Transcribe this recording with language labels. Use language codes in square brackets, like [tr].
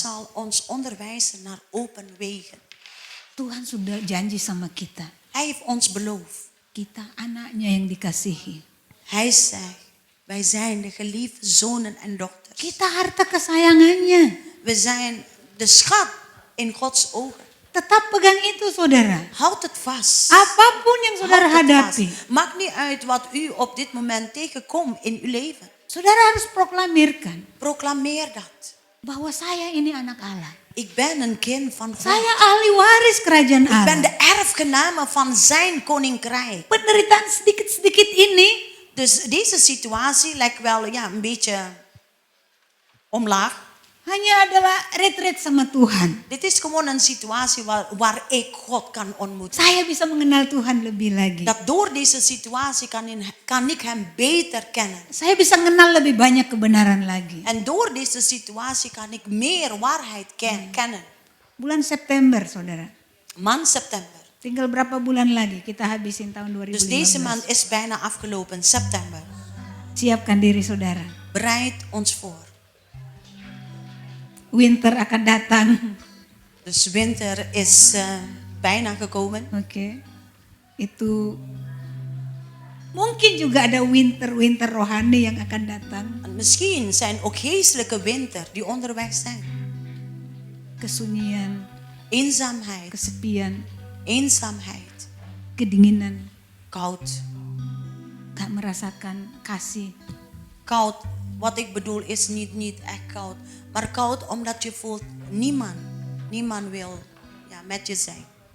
[nl] zal ons onderwijzen naar open wegen. [id] Tuhan sudah janji sama kita. [nl] Hij heeft ons beloofd. [id] Kita anaknya yang dikasihi. [nl] Hij zegt, wij zijn de geliefde zonen en dochters. [id] Kita harta kesayangannya. [nl] We zijn de schat in Gods ogen. [id] Tetap pegang itu saudara. [nl] Houd het vast. [id] Apapun yang saudara [nl] Houd het vast. [id] hadapi. [nl] Maakt niet uit wat u op dit moment tegenkomt in uw leven. [id] Saudara harus proklamirkan. [nl] Proclameer dat. [id] Bahwa saya ini anak Allah. [nl] Ik ben een kind van God. [id] Saya ahli waris kerajaan [nl] Ik ben [id] Allah. [nl] de erfgename van zijn koninkrijk. [id] Penderitaan sedikit-sedikit ini [nl] Dus deze situatie lijkt wel een beetje omlaag. [id] hanya adalah retreat sama Tuhan. [nl] Dit is gewoon een situatie waar ik God kan ontmoeten. [id] Saya bisa mengenal Tuhan lebih lagi. [nl] Dat door deze situatie kan ik hem beter kennen. [id] Saya bisa mengenal lebih banyak kebenaran lagi. [nl] En door deze situatie kan ik meer waarheid kennen. [id] Bulan September saudara. [nl] Maand september. [id] Tinggal berapa bulan lagi kita habisin tahun 2015. [nl] Dus deze maand is bijna afgelopen, september. [id] Siapkan diri saudara. [nl] Bereid ons voor. [id] Winter akan datang. [nl] Dus winter is bijna gekomen. Oke. [id] Itu mungkin juga ada winter rohani yang akan datang. [nl] En misschien zijn ook geestelijke winter die onderweg zijn. [id] Kesunyian, [nl] Eenzaamheid, [id] kesepian, [nl] eenzaamheid, [id] kedinginan, [nl] koud. [id] gak merasakan kasih. [nl] Koud, wat ik bedoel is niet echt koud. Maar koud omdat je voelt niemand wil met je zijn.